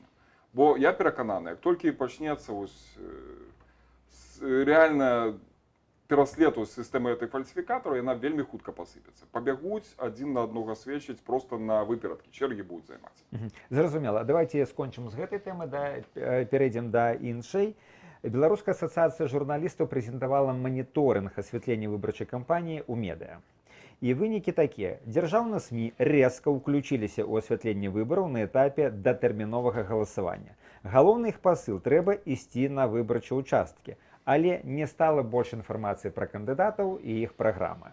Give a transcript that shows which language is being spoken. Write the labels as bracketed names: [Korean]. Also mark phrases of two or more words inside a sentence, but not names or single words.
[Ukrainian] Бо я переконаний, як тільки почнеться ось реально переслід системи цієї фальсифікатора, вона вельми хутко посипеться. Побігуть один на одного свідчить просто на випередки, черги будуть займатися. Зрозуміло. Давайте скончимо з цієї теми, перейдемо до іншої. [Belarusian] Беларуская асоциация журналистов прэзентавала моніторинг асвятлення выбарчай кампаніі ў медыа. І вынікі такія. Дзяржаўныя СМІ рэзка ўключіліся ў асвятленне выбараў на этапе датэрміновага галасавання. Галоўны іх пасыл — трэба ісці на выбарчыя ўчасткі, але не стала больш інфармацыі пра кандыдатаў і іх праграмы.